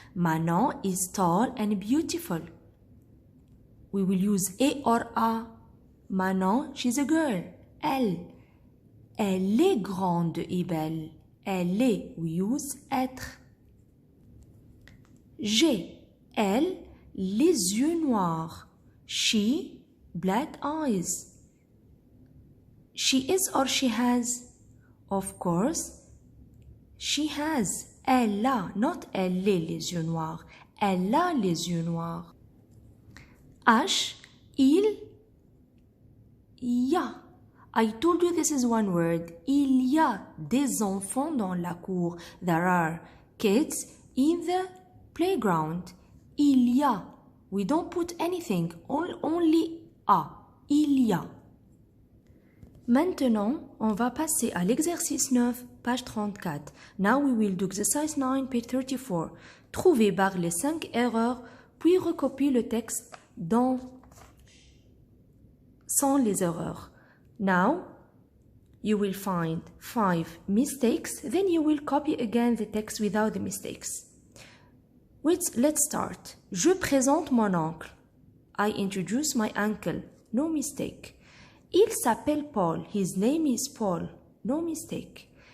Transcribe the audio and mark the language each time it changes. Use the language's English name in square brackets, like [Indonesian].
[English] Manon is tall and beautiful. We will use a or a. Manon, she's a girl. [French] Elle est grande et belle. Elle est, [English] we use [French] être. G, elle, les yeux noirs. [English] She, black eyes. She is or she has? Of course, she has. [French] Elle a, [English] not [French] elle est les yeux noirs. Elle a les yeux noirs. H, il y a. [English] I told you this is one word. [French] Il y a des enfants dans la cour. [English] There are kids in the playground. [French] Il y a. [English] We don't put anything. Only a. Il y a. [French] Maintenant, on va passer à l'exercice 9, page 34. [English] Now we will do exercise 9, page 34. [French] Trouvez par les 5 erreurs, puis recopiez le texte sans les erreurs. [English] Now, you will find 5 mistakes, then you will copy again the text without the mistakes. Let's start. [French] Je présente mon oncle. [English] I introduce my uncle. No mistake. [French] Il s'appelle Paul. [English] His name is Paul. No mistake.